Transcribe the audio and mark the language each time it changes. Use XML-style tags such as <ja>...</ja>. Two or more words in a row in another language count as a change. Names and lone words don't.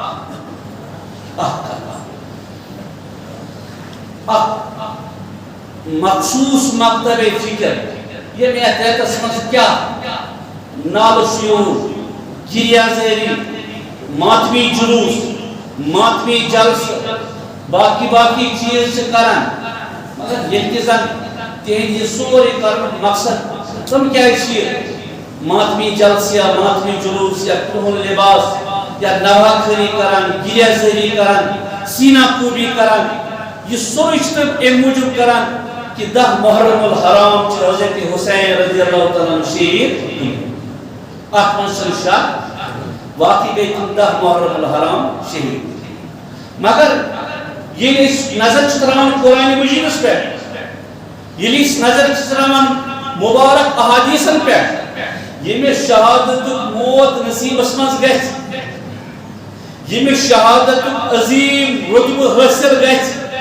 <ks>مخصوص مکتب فکر ییٚمہِ ایتھیتس منٛز کیٛاہ نالہٕ شیوٗر گِریا زٲری ماتمی جلوٗس ماتمی جلسہٕ باقی چیٖز چھِ کران مگر ییٚلہِ کہِ زن تِہنٛدِ یہِ سورُے کرنُک مقصد تِم کیٛازِ چھِ یہِ ماتمی جلسہ یا ماتمی جلوس یا کرٛہُن لباس یا نوا خٲری کران گِریا زٲری کران سینا کوبی کران یہ سورُے چھِ تِم اَمہِ موٗجوٗب کران کہ 10 محرم الحرام چھِ حضرت حسین</ks> <ar>رضی اللہ تعالیٰ عنہ</ar> <ks>شہید اتھ منٛز چھُنہٕ شک واقعی گٔے تِم 10 محرم الحرام شہید مگر ییٚلہِ أسۍ نظر چھِ تراوان قرآنِ مجیٖدس پٮ۪ٹھ ییٚلہِ أسۍ نظر چھِ تراوان مُبارک احادیٖثن پٮ۪ٹھ ییٚمِس شہادتُک موت نصیٖبس منٛز گژھِ ییٚمِس شہادتُک عظیٖم رُتبہٕ حٲصِل گژھِ</ks>